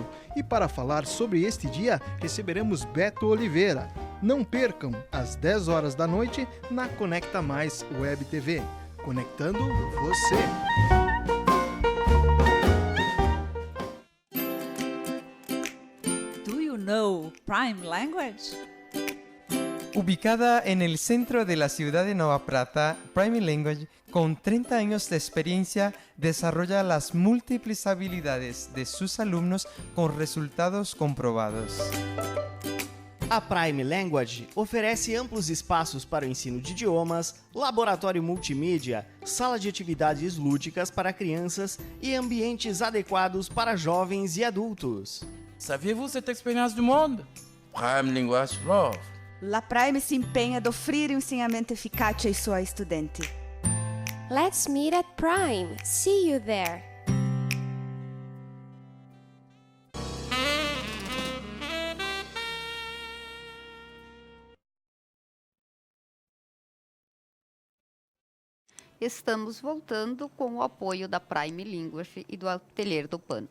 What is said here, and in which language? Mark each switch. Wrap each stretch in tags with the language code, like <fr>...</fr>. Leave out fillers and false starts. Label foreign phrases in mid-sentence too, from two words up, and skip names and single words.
<pt>E para falar sobre este dia, receberemos Beto Oliveira. Não percam, às 10 horas da noite, na Conecta Mais Web TV. Conectando você.</pt> <en>Do you know Prime Language?</en> <es>Ubicada en el centro de la ciudad de Nova Prata, Prime Language, con 30 años de experiencia, desarrolla las múltiples habilidades de sus alumnos con resultados comprobados.</es> <pt>A Prime Language oferece amplos espaços para o ensino de idiomas, laboratório multimídia, sala de atividades lúdicas para crianças e ambientes adequados para jovens e adultos.</pt> <fr>Saviez-vous cette expérience du monde?</fr> <en>Prime Language Love.</en> <it>La Prime si impegna ad offrire un insegnamento efficace ai suoi studenti.</it> <en>Let's meet at Prime. See you there.</en> <pt>Estamos voltando com o apoio da Prime Linguage e do Ateliê do Pano.</pt>